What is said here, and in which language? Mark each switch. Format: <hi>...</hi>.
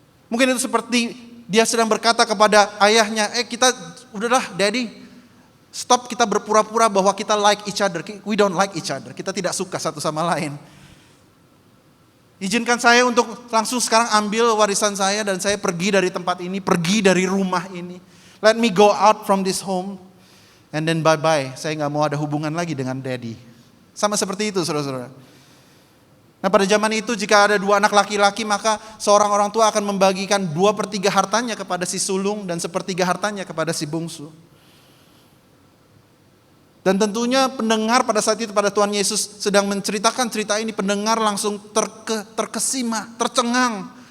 <id>Mungkin itu seperti dia sedang berkata kepada ayahnya, kita udahlah daddy, stop kita berpura-pura bahwa kita</id> <en>like each other. We don't like each other,</en> <id>kita tidak suka satu sama lain. Izinkan saya untuk langsung sekarang ambil warisan saya dan saya pergi dari tempat ini, pergi dari rumah ini.</id> <en>Let me go out from this home and then bye-bye.</en> <id>Saya gak mau ada hubungan lagi dengan daddy. Sama seperti itu saudara-saudara. Nah, pada zaman itu jika ada 2 anak laki-laki maka seorang orang tua akan membagikan 2/3 hartanya kepada si sulung dan 1/3 hartanya kepada si bungsu. Dan tentunya pendengar pada saat itu pada Tuhan Yesus sedang menceritakan cerita ini, pendengar langsung terkesima, tercengang.</id>